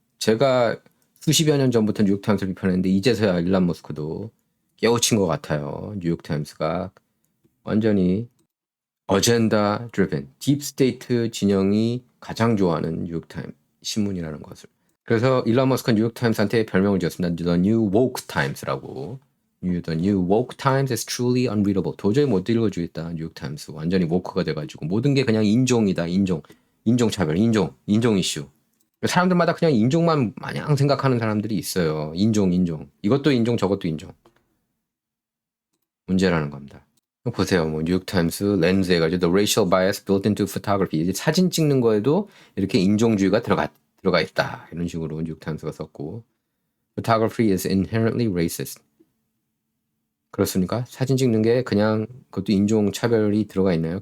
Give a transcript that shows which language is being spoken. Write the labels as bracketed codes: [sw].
[ko] 제가 수십여 년 전부터 뉴욕타임스를 비판했는데 이제서야 일론 머스크도 깨우친 것 같아요. 뉴욕타임스가 완전히 어젠다 드리븐 딥스테이트 진영이 가장 좋아하는 뉴욕타임 신문이라는 것을. 그래서 일론 머스크는 뉴욕타임스한테 별명을 지었습니다. [en] The New Woke Times라고. The New Woke Times is truly unreadable. [ko] 도저히 못 읽어주겠다. 뉴욕타임스 완전히 woke가 돼가지고 모든 게 그냥 인종이다. 인종차별, 인종 이슈. 사람들마다 그냥 인종만 마냥 생각하는 사람들이 있어요. 인종 이것도 인종 저것도 인종. 문제라는 겁니다. 보세요. 뭐 뉴욕타임스 렌즈 해가지고 [en] The Racial Bias Built into Photography. [ko] 이제 사진 찍는 거에도 이렇게 인종주의가 들어가 있다. 이런 식으로 뉴욕타임스가 썼고 [en] Photography is inherently racist. [ko] 그렇습니까? 사진 찍는 게 그냥 그것도 인종 차별이 들어가 있나요?